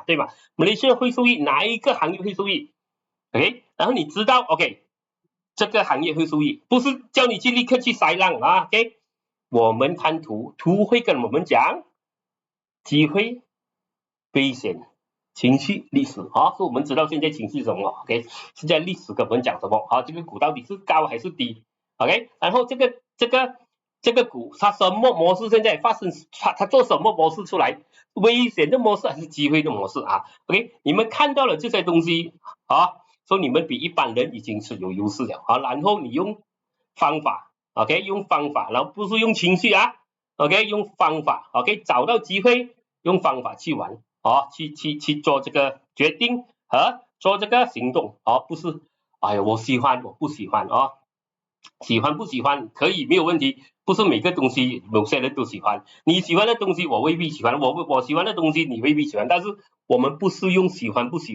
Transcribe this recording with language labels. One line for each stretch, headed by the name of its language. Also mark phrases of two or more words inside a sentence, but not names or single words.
Chinese: 對嗎？馬來西亞會受益，哪一個行業會受益 OK， 然後你知道 OK 這個行業會受益，不是叫你去立刻去塞浪OK， 我們看圖會跟我們講機會、危險、情緒、歷史所以我們知道現在情緒是什麼 OK， 現在歷史跟我們講什麼這個股到底是高還是低 OK， 然後這個股它什麼模式現在發生，它做什麼模式出來，危險的模式還是機會的模式OK， 你們看到了這些東西所以你們比一般人已經是有優勢了然後你用方法 OK， 用方法，然後不是用情緒OK，用方法 OK，找到機會用方法去玩去做這個決定和做這個行動不是我喜歡我不喜歡喜歡不喜歡可以沒有問題，不是每個東西某些人都喜歡，你喜歡的東西我未必喜歡，我喜歡的東西你未必喜歡，但是我們不是用喜歡不喜